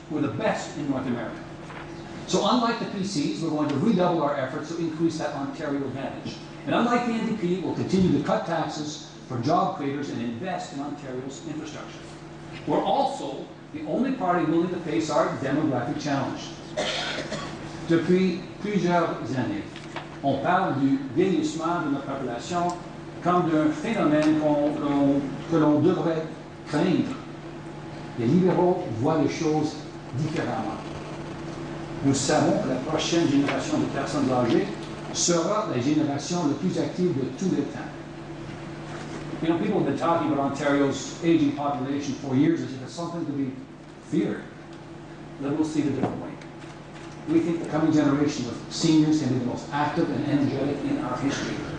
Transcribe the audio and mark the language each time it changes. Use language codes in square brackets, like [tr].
[en] We're the best in North America. So unlike the PCs, we're going to redouble our efforts to increase that Ontario advantage. And unlike the NDP, we'll continue to cut taxes for job creators and invest in Ontario's infrastructure. We're also the only party willing to face our demographic challenge. [fr] Depuis plusieurs années, on parle du vieillissement de notre population comme d'un phénomène que l'on devrait craindre. Les libéraux voient les choses différemment. Nous savons que la prochaine génération de personnes âgées sera la génération la plus active de tous les temps. [en] You know, people have been talking about Ontario's aging population for years as if it's something to be feared. Liberals see it a different way. We think the coming generation of seniors can be the most active and energetic in our history.